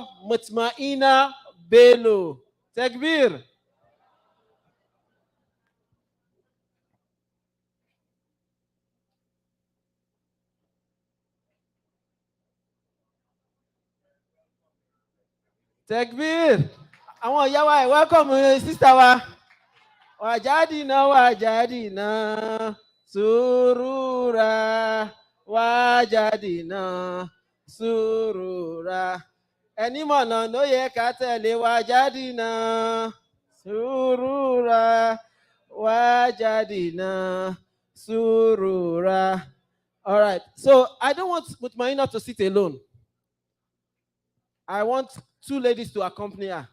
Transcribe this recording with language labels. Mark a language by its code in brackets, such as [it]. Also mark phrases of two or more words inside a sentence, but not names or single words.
[ar] Mutmaina Bello. Takbir. Takbir. [yo] Àwọn ìyá wa, [en] welcome sister wa. [ar] Wajadina surura. Wajadina surura. [yo] Ẹni mọ̀nà ló yẹ ká tẹ̀lé [ar] wajadina surura. Wajadina surura. [en] All right. So I don't want Mutmaina to sit alone. I want 2 ladies to accompany her.